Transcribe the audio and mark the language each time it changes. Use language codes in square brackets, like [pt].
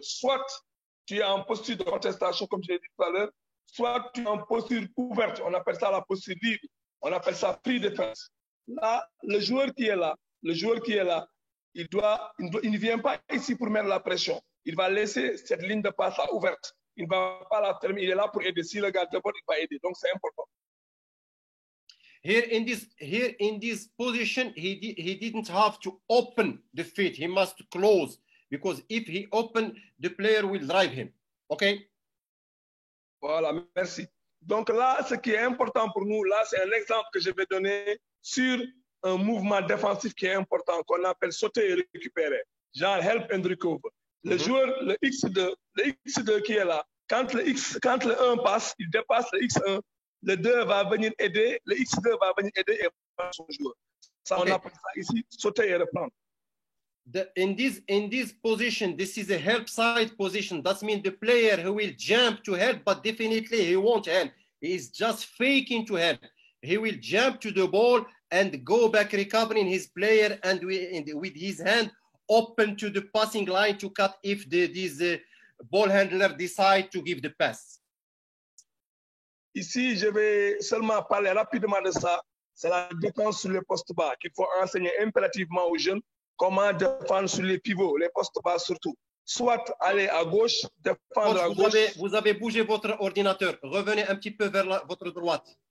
[fr] Soit tu es en posture de contestation, comme je l'ai dit tout à l'heure, soit tu es en posture ouverte, on appelle ça la posture libre, on appelle ça [en] free defense. [fr] Là, le joueur qui est là, il ne vient pas ici pour mettre la pression. Il va laisser cette ligne de passe ouverte. Il ne va pas la terminer. Il est là pour aider. Si le gars de bord, il va aider. Donc, c'est important. [en] Here in this position, he didn't have to open the feet. He must close, because if he open, the player will drive him. OK? [fr] Voilà, merci. Donc là, ce qui est important pour nous, là, c'est un exemple que je vais donner sur un mouvement défensif qui est important, qu'on appelle sauter et récupérer. Genre [en] help and recover. [fr] Le joueur, le X2 qui est là, quand le 1 passe, il dépasse le X1, le 2 va venir aider, le X2 va venir aider et prendre son joueur. Ça, on appelle ça ici, sauter et reprendre. [en] In this position, this is a help side position. That means the player who will jump to help, but definitely he won't help. He is just faking to help. He will jump to the ball and go back recovering his player and with his hand open to the passing line to cut if this ball handler decide to give the pass. [fr] Ici, je vais seulement parler rapidement de ça. C'est la défense sur les postes bas qu'il faut enseigner impérativement aux jeunes. Comment défendre sur les pivots, les postes bas surtout. Soit aller à gauche, défendre à gauche. Vous avez bougé votre ordinateur. Revenez un petit peu vers votre droite.